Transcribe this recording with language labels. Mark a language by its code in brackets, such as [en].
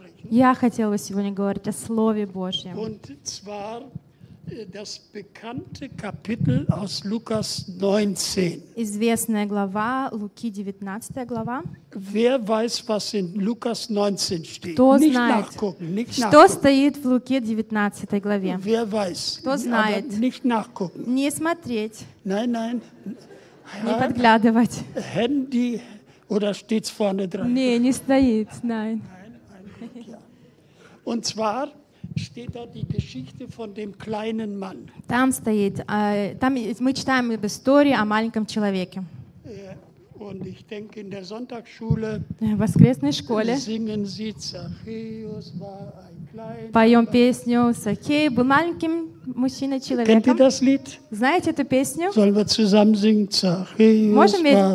[ru] Я хотел бы сегодня говорить о Слове Божьем. [de] Und zwar das bekannte Kapitel aus Lukas 19. [ru] Известная глава, Луки 19 глава. [de] Wer weiß, was in Lukas 19 steht? [ru] Кто знает, [de] nicht nachgucken. [ru] Стоит в Луке 19 главе? [de] Wer weiß? [ru] Кто знает? [de] Nicht nachgucken. [ru] Не смотреть. [de] Nein. [ru] Не подглядывать. [de] Handy oder steht's vorne dran? [ru] Не стоит, [de] nein. Und zwar steht da die Geschichte von dem kleinen Mann. [ru] Там стоит, там мы читаем об истории о маленьком человеке. [de] Und ich denke, in der Sonntagsschule [ru] в воскресной школе [de] singen sie Zachäus war ein kleiner [ru] поем песню Сахей был маленьким мужчиной-человеком. [de] Kennt ihr das Lied? [ru] Знаете эту песню? [de] Sollen wir zusammen singen Zachäus war...